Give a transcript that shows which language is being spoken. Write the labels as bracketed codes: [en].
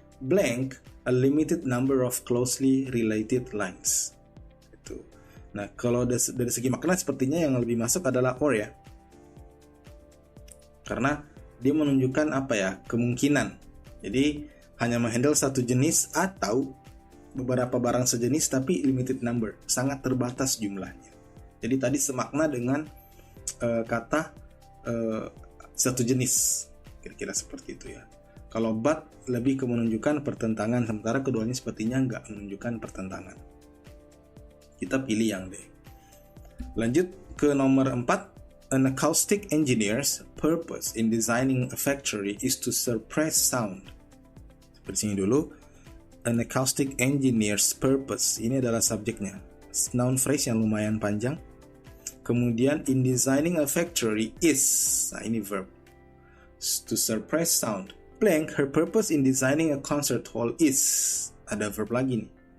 [en] Blank, a limited number of closely related lines. [id] Itu. Nah, kalau dari segi makna sepertinya yang lebih masuk adalah or ya. Karena dia menunjukkan kemungkinan. Jadi hanya menghandle satu jenis atau beberapa barang sejenis tapi limited number, sangat terbatas jumlahnya. Jadi tadi semakna dengan kata satu jenis, kira-kira seperti itu ya. Kalau but lebih ke menunjukkan pertentangan, sementara keduanya sepertinya nggak menunjukkan pertentangan. Kita pilih yang D. Lanjut ke nomor 4. [en] An acoustic engineer's purpose in designing a factory is to suppress sound. [id] Seperti sini dulu. [en] An acoustic engineer's purpose, [id] ini adalah subjeknya. [en] Noun phrase [id] yang lumayan panjang. Kemudian [en] in designing a factory is, [id] nah ini [en] verb. To suppress sound. Blank, her purpose in designing a concert hall is, [id] ada verb lagi nih.